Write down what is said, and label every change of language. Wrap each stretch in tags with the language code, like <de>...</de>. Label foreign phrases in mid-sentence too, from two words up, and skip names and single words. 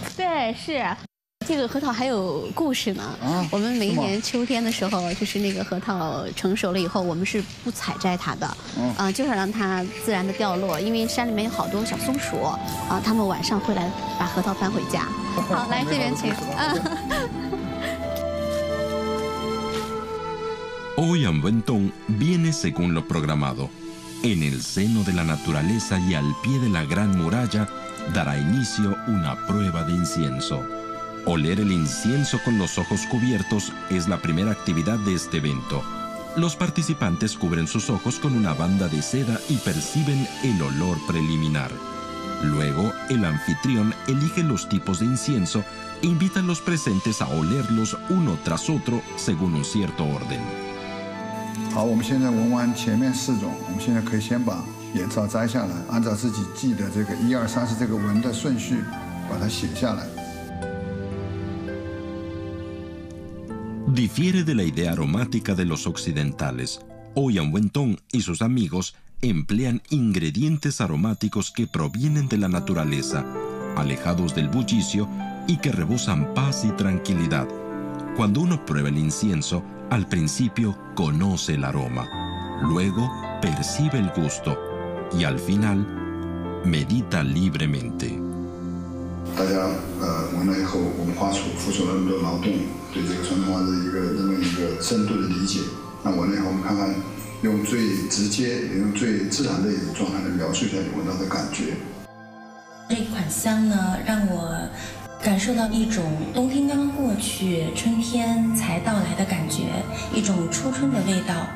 <zh>对，是。这个核桃还有故事呢。啊，我们每一年秋天的时候，就是那个核桃成熟了以后，我们是不采摘它的，就是让它自然的掉落。因为山里面有好多小松鼠，啊，它们晚上会来把核桃搬回家。好，来这边请。</zh> <es>Ouyang Wentong viene según lo programado. En el seno de la naturaleza y al pie de la gran muralla dará inicio una prueba de incienso. Oler el incienso con los ojos cubiertos es la primera actividad de este evento. Los participantes cubren sus ojos con una banda de seda y perciben el olor preliminar. Luego, el anfitrión elige los tipos de incienso e invita a los presentes a olerlos uno tras otro según un cierto orden.</es> <zh>好，我们现在闻完前面4种，我们现在可以先把眼罩摘下来，按照自己记的这个1、2、3、4这个闻的顺序，把它写下来。</zh> <es>Difiere de la idea aromática de los occidentales. Ouyang Wentong y sus amigos emplean ingredientes aromáticos que provienen de la naturaleza, alejados del bullicio y que rebosan paz y tranquilidad. Cuando uno prueba el incienso, al principio conoce el aroma, luego percibe el gusto y al final medita libremente.</es> <zh>大家闻了以后，我们花付出了那么多劳动，对这个传统文化的这么一个深度的理解。那闻了以后，我们看看用最直接、用最自然的一种状态来描述一下你闻到的感觉。这一款香呢，让我感受到一种冬天刚刚过去，春天才到来的感觉，一种初春的味道。</zh>